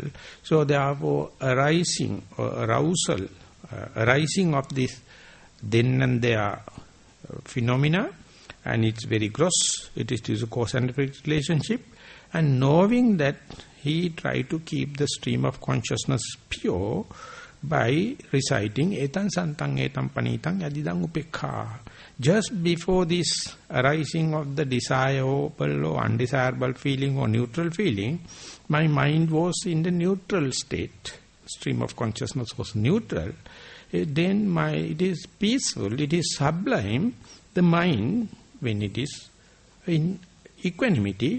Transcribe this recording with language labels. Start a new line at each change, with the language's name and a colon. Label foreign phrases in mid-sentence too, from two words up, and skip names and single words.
English: So therefore arising or arousal, arising of this then and there phenomena, and it's very gross, it is a cause and effect relationship, and knowing that he tried to keep the stream of consciousness pure by reciting
Pali: etan santang etan panitang yadidang upekha.
English: Just before this arising of the desirable or undesirable feeling or neutral feeling, my mind was in the neutral state. Stream of consciousness was neutral. Then it is peaceful, it is sublime, the mind, when it is in equanimity.